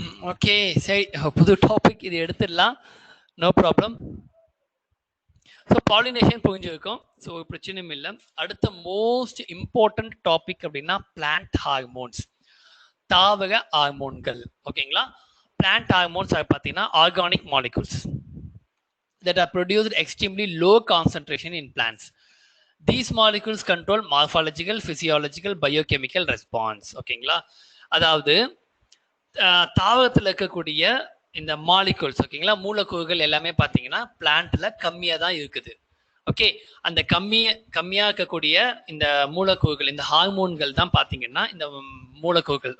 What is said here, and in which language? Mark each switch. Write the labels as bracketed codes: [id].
[ta] Okay, சரி, புது topic இது எடுத்துடலாம், நோ ப்ராப்ளம். ஸோ பாலினேஷன் புரிஞ்சிருக்கும், ஸோ பிரச்சனையும் இல்லை. அடுத்த மோஸ்ட் இம்பார்ட்டன்ட் டாபிக் அப்படின்னா பிளான்ட் ஹார்மோன்ஸ், தாவர ஹார்மோன்கள். ஓகேங்களா, பிளான்ட் ஹார்மோன்ஸ் பார்த்தீங்கன்னா organic molecules [en] that are produced extremely low concentration in plants. These molecules control morphological, physiological, biochemical response. [ta] ஓகேங்களா, அதாவது தாவரத்தில் இருக்கக்கூடிய இந்த மாலிகூல்ஸ், ஓகேங்களா, மூலக்கூறுகள் எல்லாமே பார்த்தீங்கன்னா பிளான்ட்ல கம்மியாக தான் இருக்குது. ஓகே, அந்த கம்மியா இருக்கக்கூடிய இந்த மூலக்கூறுகள், இந்த ஹார்மோன்கள் தான் பார்த்தீங்கன்னா இந்த மூலக்கூறுகள்.